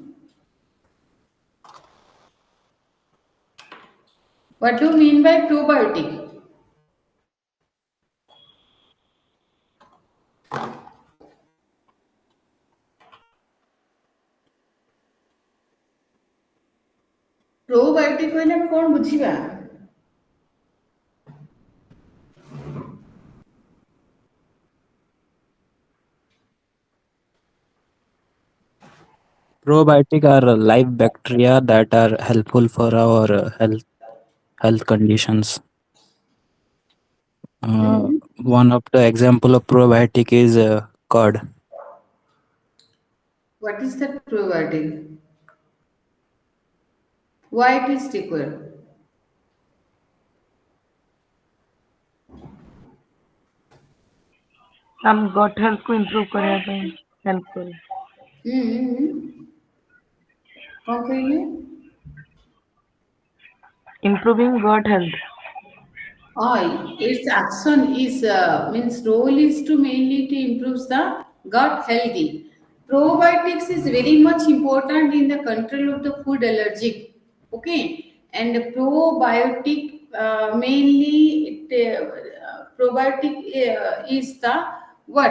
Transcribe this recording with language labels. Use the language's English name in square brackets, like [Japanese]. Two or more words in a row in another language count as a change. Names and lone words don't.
[English] What do you mean by probiotic? [Odia] Probiotic କହିଲେ ଆମେ କ'ଣ ବୁଝିବା? [English] Probiotic are live bacteria that are helpful for our health conditions. One of the example of probiotic is curd. What is that probiotic? Why it is required? [Odia] ଆମ [English] gut health improve [Odia] କରିବା ପାଇଁ ହେଲ୍ପ କରେ। କ'ଣ କହିଲେ? [English] improving gut health. Its action is means role is to mainly to improve the gut healthy. Probiotics is very much important in the control of the food allergic. Okay, and probiotic mainly probiotic is the what?